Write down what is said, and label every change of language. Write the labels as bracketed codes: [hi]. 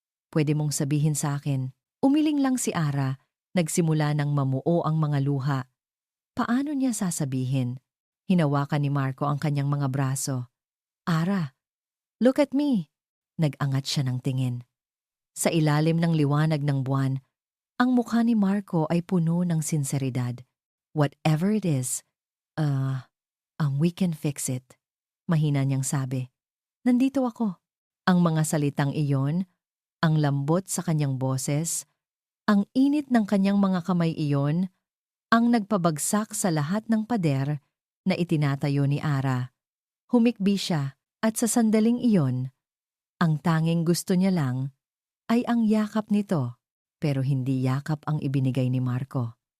[tl] Pwede mong sabihin sa akin. Umiling lang si Ara. Nagsimula ng mamuo ang mga luha. Paano niya sasabihin? Hinawakan ni Marco ang kanyang mga braso. Ara, [en] look at me. [tl] Nag-angat siya ng tingin. Sa ilalim ng liwanag ng buwan, ang mukha ni Marco ay puno ng sinseridad. [en] Whatever it is, we can fix it. [tl] Mahina niyang sabi. Nandito ako. Ang mga salitang iyon, ang lambot sa kanyang boses, ang init ng kanyang mga kamay iyon, ang nagpabagsak sa lahat ng pader na itinatayo ni Ara. Humikbi siya at sa sandaling iyon, ang tanging gusto niya lang ay ang yakap nito, pero hindi yakap ang ibinigay ni Marco.